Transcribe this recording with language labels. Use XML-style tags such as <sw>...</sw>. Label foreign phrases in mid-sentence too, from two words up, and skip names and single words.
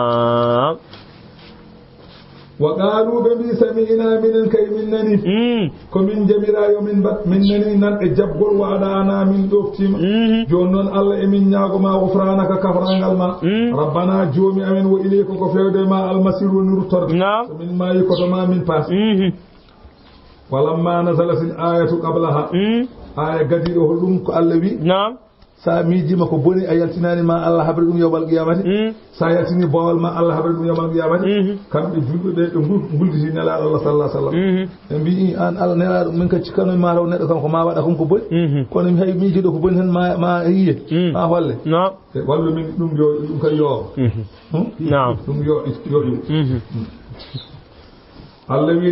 <ar>وقالوا</ar> <ff>ɓe mbi sami'ina minen kay min nani ko min jamirayo min mbat min nani nanɗe jaɓgol waɗana min ɗoftima joni noon allah emin ñagoma gufranaka kafrangal ma rabbana joomi amen wo ilayka ko fewde ma almasiru woni ruttorde so min maayi koto ma min paas</ff> <ar>ولما نزلت الآية قبلها</ar> <ff>aya gadiɗo ho ɗum ko allah wi sa miijima ko boni a yaltinani ma allah haɓre ɗum</ff> <ar>يوم القيامة</ar> <ff>sa yaltini bowal ma allah haɓre ɗum</ff> <ar>يوم القيامة</ar> <ff>kamɓe julɓe ɓe ɓe gulditi nelaɗo allah</ff> <ar>صلى وسلم</ar> <ff>ɓe mbi an allah nelaɗo min ka cikkanomi ma taw neɗɗo kam ko ma waɗa kon ko boni kono mi hay miijiɗo ko boni tan ma yiye ma holle wallu min ɗum yo ɗum kay yoowa ɗum yoɗi allah wi</ff>